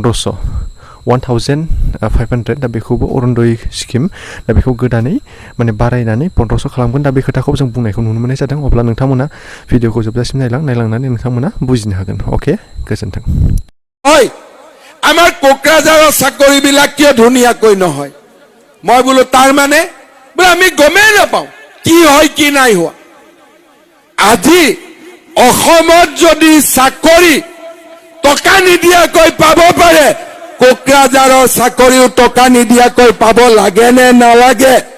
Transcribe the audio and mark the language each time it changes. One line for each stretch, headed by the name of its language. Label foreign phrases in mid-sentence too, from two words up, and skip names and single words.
Bodo: 1500 दा बेखौबो अरुणोदय स्किम दा बेखौ गोदानै माने बारायनानै 1500 खालामगोन दा बे खोथाखौ जों बुंनायखौ नुनो मोननाय जादों अब्ला नोंथांमोना भिडिअखौ जोबजासिम नायलांनानै नोंथांमोना बुजिनो हागोन ओके गोजोन्थों
Assamese: হয় আমাৰ কোকৰাঝাৰৰ চাকৰিবিলাক কিয় ধুনীয়াকৈ নহয় মই বোলো তাৰ মানে বোলে আমি গমেই নাপাওঁ কি হয় কি নাই হোৱা আজি অসমত যদি চাকৰি টকা নিদিয়াকৈ পাব পাৰে কোকৰাঝাৰৰ চাকৰিও টকা নিদিয়াকৈ পাব লাগে নে নালাগে